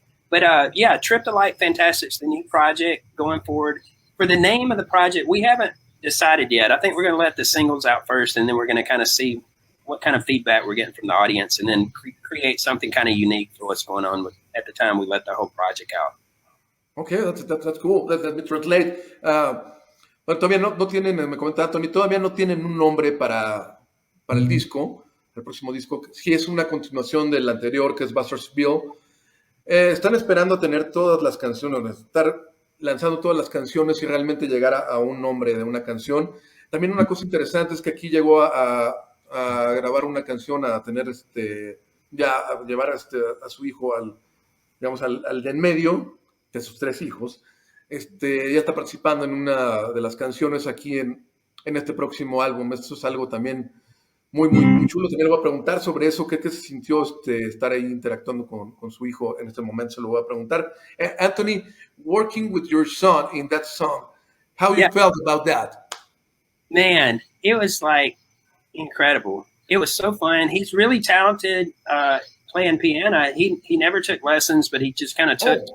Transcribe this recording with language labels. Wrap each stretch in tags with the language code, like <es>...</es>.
<en>But yeah, Trip the Light Fantastic's the new project going forward. For the name of the project, we haven't decided yet. I think we're going to let the singles out first, and then we're going to kind of see what kind of feedback we're getting from the audience, and then create something kind of unique for what's going on at the time we let the whole project out. Okay, that's cool. Let me translate.</en> <es>Bueno, todavía no tienen, me comentaba Tony, todavía no tienen un nombre para el disco, el próximo disco. Sí es una continuación del anterior, que es Bastards Bill. Están esperando tener todas las canciones, estar lanzando todas las canciones y realmente llegar a un nombre de una canción. También una cosa interesante es que aquí llegó a grabar una canción, a tener a llevar a su hijo al de en medio de sus 3 hijos. Ya está participando en una de las canciones aquí en este próximo álbum. Esto es algo también muy chulo. También le voy a preguntar sobre eso, qué se sintió estar ahí interactuando con su hijo en este momento. Se lo voy a preguntar.</es> <en>Anthony, working with your son in that song, how you felt about that? Man, it was like incredible. It was so fun. He's really talented playing piano. He never took lessons, but he just kind of took.</en>